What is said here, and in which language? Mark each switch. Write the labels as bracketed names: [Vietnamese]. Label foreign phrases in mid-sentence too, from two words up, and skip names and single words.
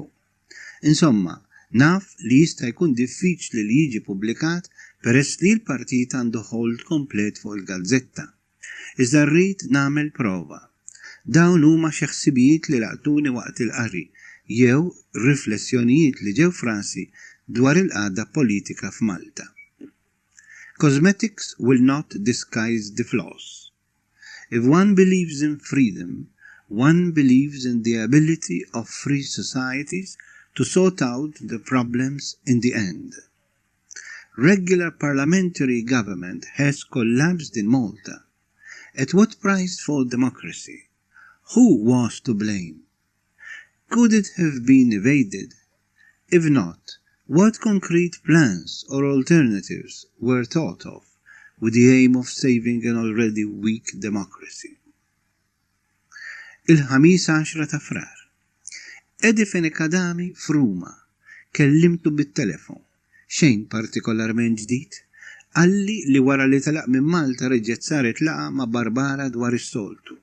[Maltese] Insomma, naf li jista' jkun diffiċli li jiġi pubblikat peress li l-partit għandu hold komplet fuq il-gazzetta. Iżda rrid nagħmel prova. Dawn huma xi ħsibijiet li laqtuni waqt il-qari jew riflessjonijiet li ġew frasi dwar il-qagħda politika f'Malta. [English] Cosmetics will not disguise the flaws. If one believes in freedom, one believes in the ability of free societies to sort out the problems in the end. Regular parliamentary government has collapsed in Malta. At what price for democracy? Who was to blame? Could it have been evaded? If not, what concrete plans or alternatives were thought of with the aim of saving an already weak democracy? [Maltese] Il-ħamis 10 ta' frar. Edi Fenikadami f'Ruma. Kellimtu bit-telefon. Xejn partikolarment ġdid. Għalli li wara li talaq minn Malta reġgħet saret laqa ma' Barbara dwar is-soltu.